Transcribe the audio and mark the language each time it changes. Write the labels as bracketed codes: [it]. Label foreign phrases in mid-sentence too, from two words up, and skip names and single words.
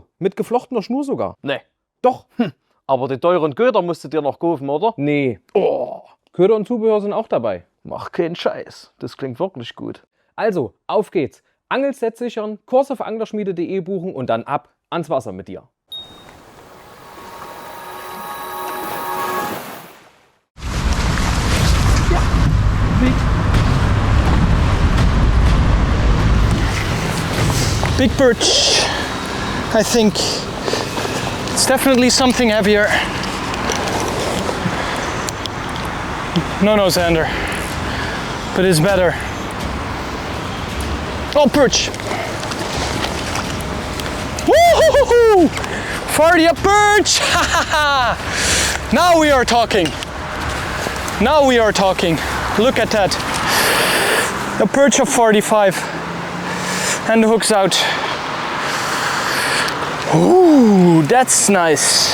[de] Mit geflochtener Schnur sogar. Nee. Doch. Aber die teuren Köder musst du dir noch kaufen, oder? Nee. Oh. Köder und Zubehör sind auch dabei. Mach keinen Scheiß. Das klingt wirklich gut. Also, auf geht's. Angelset sichern, Kurs auf anglerschmiede.de buchen und dann ab ans Wasser mit dir. [en] Big perch, I think. It's definitely something heavier. No, Xander. But it's better. Oh, perch! Woo-hoo-hoo-hoo! 40 a perch! Now we are talking. Now we are talking. Look at that. A perch of 45. And the hook's out. Ooh, that's nice.